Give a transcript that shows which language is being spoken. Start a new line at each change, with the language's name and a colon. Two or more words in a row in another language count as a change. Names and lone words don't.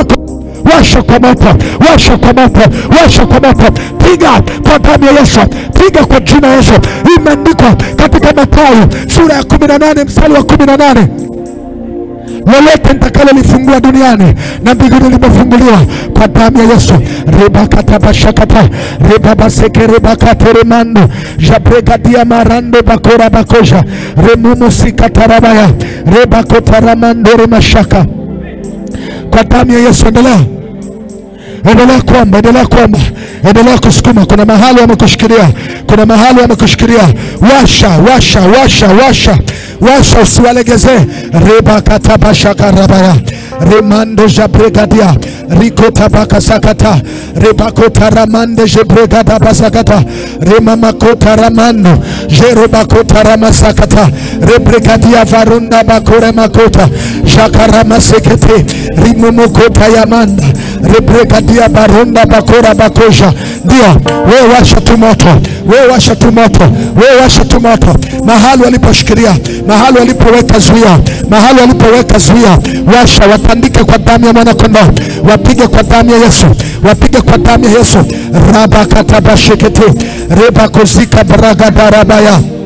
Swahili: Washa kwa moto, washa kwa moto, washa kwa moto. Piga kwa damu ya Yesu, piga kwa jina Yesu. Imeandikwa katika Mathayo sura ya 18 mstari wa 18, lolote nitakalo lifungua duniani na mbinguni limefunguliwa kwa damu ya Yesu. Rebakata bashakata, rebabaseke rebakate remando, jabregadia marando bakora bakoja, remumu sikatarabaya, rebakota ramando remashaka. Kwa damu ya Yesu. Endelea, endelea kuomba, endelea kuomba, endelea kusukuma. Kuna mahali wamekushikilia, kuna mahali wamekushikilia. Washa, washa, washa, washa, washa, usiwalegeze. Reba katabashaka rabaya, remando jabregadia, rikota bakasakata, rebakota ramande jebregada basakata, remamakota ramando, jerebakota ramasakata, rebregadia varunda bakore makota, jakarama sekete, rimumukota yamanda, rebregadia barunda bakora bakosha. Ndio, wewe washa tu moto, wewe washa tu moto, wewe washa tu moto. Mahali waliposhikilia, mahali walipoweka zuia, mahali walipoweka zuia, washa. Watandike kwa damu ya mwana kondoo, wapige kwa damu ya Yesu, wapige kwa damu ya Yesu. Rabakatabashekete, rebakozika bragadarabaya.